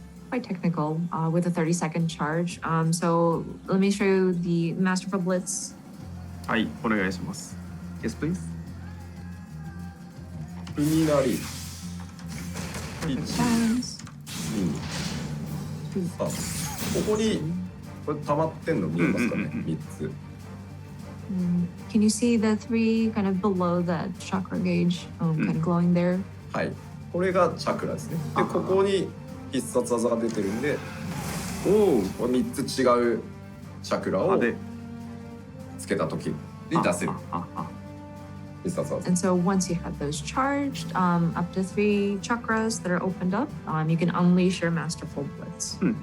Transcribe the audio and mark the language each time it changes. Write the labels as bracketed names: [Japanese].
[English] Quite technical with a 30-second charge. So let me show you the Masterful Blitz. [Japanese] はい、お願いします。 [English] Yes, please. [Japanese] 海なり。 [English] Perfect times. [Japanese] 2、3。ここにこれ溜まってんの見えますかね。 3つ。 [English] Can you see the 3 kind of below that chakra gauge, kind of glowing there? [Japanese] はい。これがチャクラですね。でここに必殺技が出てるんで、これ3つ違うチャクラをつけた時に出せる必殺技。 [English] And so once you have those charged, up to 3 chakras that are opened up, you can unleash your Masterful Blitz.